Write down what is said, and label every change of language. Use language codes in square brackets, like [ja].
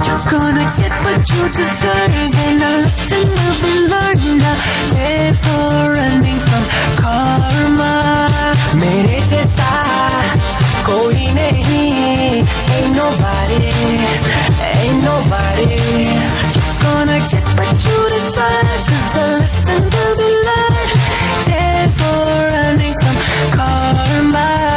[en] gonna get what you deserve and a lesson will be learned. There's no running from karma. [hi] मेरे जैसा कोई नहीं, [en] ain't nobody, ain't nobody. You're gonna get what you deserve, 'cause a lesson will be learned. There's no running from karma.